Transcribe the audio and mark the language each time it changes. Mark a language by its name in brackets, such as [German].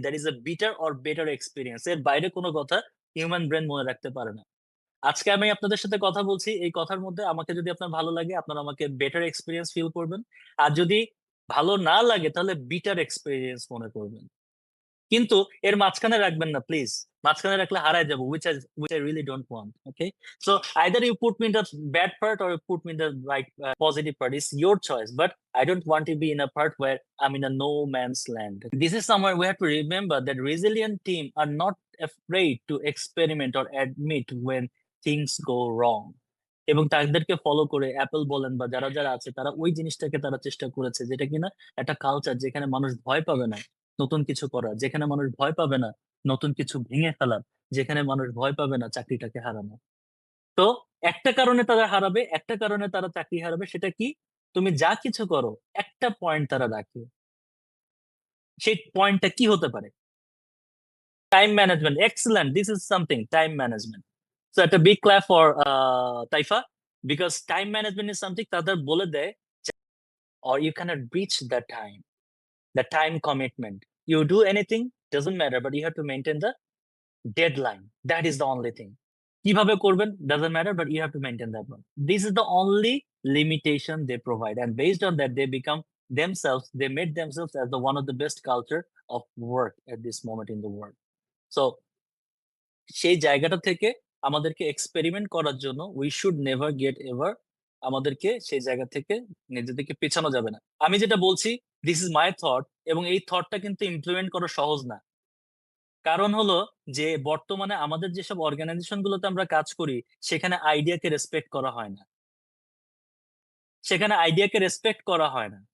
[English] That is a bitter or better experience. [Bangla] এর বাইরে কোনো কথা হিউম্যান ব্রেন মনে রাখতে পারে না। আজকে আমি আপনাদের সাথে কথা বলছি, এই কথার মধ্যে আমাকে যদি আপনার ভালো লাগে, আপনারা আমাকে বেটার এক্সপিরিয়েন্স ফিল করবেন। আর যদি ভালো না লাগে তাহলে বিটার এক্সপিরিয়েন্স মনে করবেন। কিন্তু এর মাঝখানে রাখবেন না প্লিজ। মাঝখানে রাখলে হারায় যাবো, [English] which I really don't want. Okay, so either you put me in the bad part or you put me in the right positive part. It's your choice, but I don't want to be in a part where I'm in a no man's land. This is somewhere we have to remember that resilient team are not afraid to experiment or admit when things go wrong. [Bangla] এবং তাদেরকে follow করে Apple বলেন বা যারা যারা আছে তারা ওই জিনিসটাকে তারা চেষ্টা করেছে, যেটা কিনা একটা কালচার যেখানে মানুষ ভয় পাবে না নতুন কিছু করার, যেখানে মানুষ ভয় পাবে না নতুন কিছু ভেঙে ফেলার, যেখানে মানুষ ভয় পাবে না চাকরিটাকে হারানো। তো একটা কারণে তারা হারাবে, একটা কারণে তারা চাকরি হারাবে, সেটা কি? তুমি যা কিছু করো একটা পয়েন্ট তারা রাখে। সেই পয়েন্টটা কি হতে পারে? Time management. [English] Excellent, this is something, time management. So একটা big clap for Taifa, because time management is something [Bangla] তাদের বলে দেয়, [English] or you cannot reach the time commitment. You do anything, doesn't matter, but you have to maintain the deadline. That is the only thing. [Bangla] কিভাবে করবেন [English] doesn't matter, but you have to maintain that one. This is the only limitation they provide, and based on that they become themselves, they made themselves as the one of the best culture of work at this moment in the world. [Bangla] So সেই জায়গাটা থেকে আমাদেরকে experiment করার জন্য [English] we should never get ever, [Bangla] আমাদেরকে সেই জায়গা থেকে নিজেদেরকে পেছানো যাবে না। আমি যেটা বলছি [English] this is my thought, [Bangla] এবং এই থটটা কিন্তু ইমপ্লিমেন্ট করা সহজ না। কারণ হলো যে বর্তমানে আমাদের যেসব অর্গানাইজেশন গুলোতে আমরা কাজ করি সেখানে আইডিয়াকে রেসপেক্ট করা হয় না, সেখানে আইডিয়াকে রেসপেক্ট করা হয় না।